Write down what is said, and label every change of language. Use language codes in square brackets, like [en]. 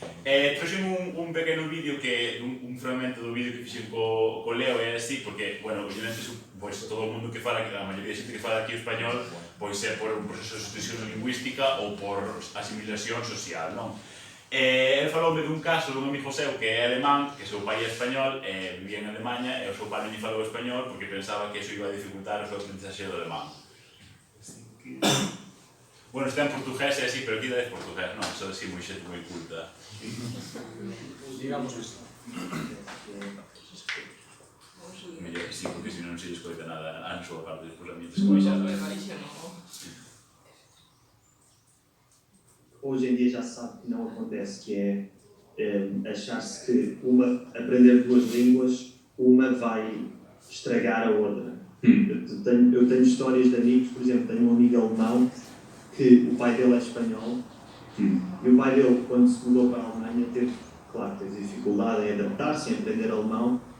[gl] Trouxen un pequeno vídeo que, un fragmento do vídeo que fixen co Leo e así, porque, bueno, obviamente, pois todo o mundo que fala, a maioría de xente que fala aquí o español, pois é por un proceso de sustitución lingüística ou por asimilación social, non? El faloume dun caso dun amigo seu que é alemán, que seu pai é español, vivía en Alemanha, e o seu pai non lle falou español porque pensaba que iso iba a dificultar o seu aprendizaxe do alemán. Bueno, está en portugués e así, pero aquí dá portugués, non? Iso así moi xente moi culta. Digamos que sí. Mellor que sí, porque se non se lle escoita nada a súa parte despois a mientras que baixar. [pt] Hoje em dia já se sabe que não acontece, que é achar-se que aprender duas línguas, uma vai estragar a outra. Eu tenho histórias de amigos, por exemplo, tenho um amigo alemão que o pai dele é espanhol e o pai dele, quando se mudou para a Alemanha, teve dificuldade em adaptar-se, em aprender alemão.